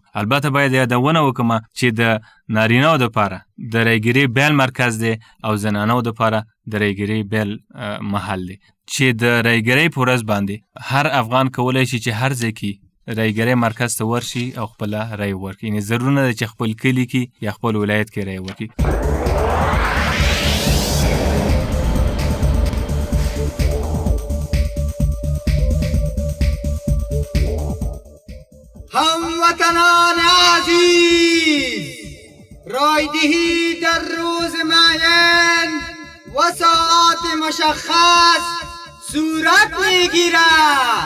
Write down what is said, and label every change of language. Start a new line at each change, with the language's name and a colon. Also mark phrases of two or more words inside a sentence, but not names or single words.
Pashto: البته باید یادونه وکړم چې د نارینه‌و لپاره د رایګیري بیل مرکز دی او زنانو لپاره د رایګیري بیل محل دی چې د رایګیري په ورځ باندې هر افغان کولی شي چې هر ځای کې رایګیري مرکز ته ورشي او خپل رای ورکړي. یعنې ضرور نه ده چې خپل کلي کې یا خپل ولایت کې رای ورکړي.
Persian: هموطنان عزیز، رایدهی در روز معین و ساعت مشخص صورت میگیرد.